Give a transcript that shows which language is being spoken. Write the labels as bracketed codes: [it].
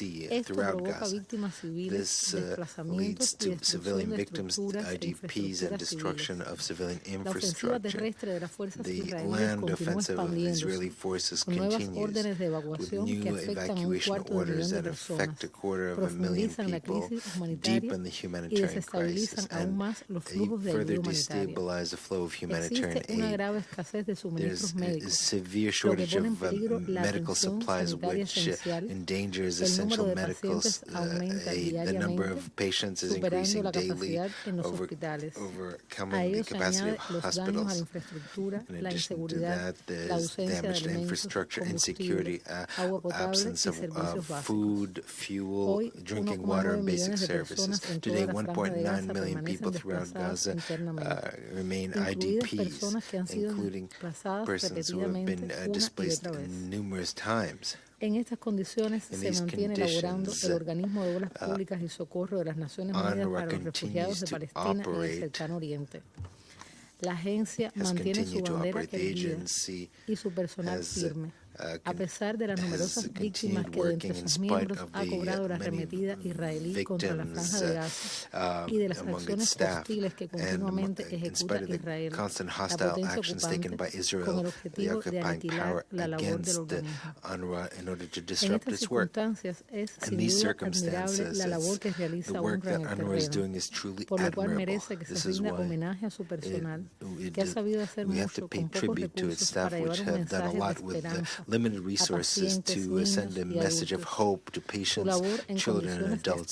[es] Esto provoca víctimas civiles, desplazamientos y destrucción de estructuras e infraestructuras civiles. La ofensiva terrestre de las fuerzas israelíes continúa expandiéndose, con nuevas órdenes de evacuación que afectan a 1/4 de millón de personas, profundizan la crisis humanitaria y desestabilizan aún más los flujos de [en] further destabilize the flow of humanitarian aid. There's a severe shortage of medical supplies, which endangers essential medical aid. The number of patients is increasing daily, overcoming the capacity of hospitals. In addition to that, there's damaged infrastructure, insecurity, absence of food, fuel, drinking water, and basic services. Today, 1.9 million people throughout Gaza remain IDPs, including persons who have been displaced numerous times. [es] En estas condiciones se mantiene elaborando el Organismo de Obras Públicas y Socorro de las Naciones Unidas para los Refugiados de Palestina en el Cercano Oriente. La agencia mantiene su bandera erguida y su personal firme, a pesar de las numerosas víctimas que de entre sus miembros ha cobrado la arremetida israelí contra la Franja de Gaza y de las acciones hostiles que continuamente ejecuta Israel, la potencia ocupante, con el objetivo de aniquilar la labor del organismo. En estas circunstancias es sin duda admirable la labor que realiza UNWRA en el terreno, por lo cual merece que se rinda homenaje a su personal, que ha sabido hacer mucho con pocos recursos para llevar un mensaje de esperanza [en] limited resources to send a message of hope to patients, children, and adults.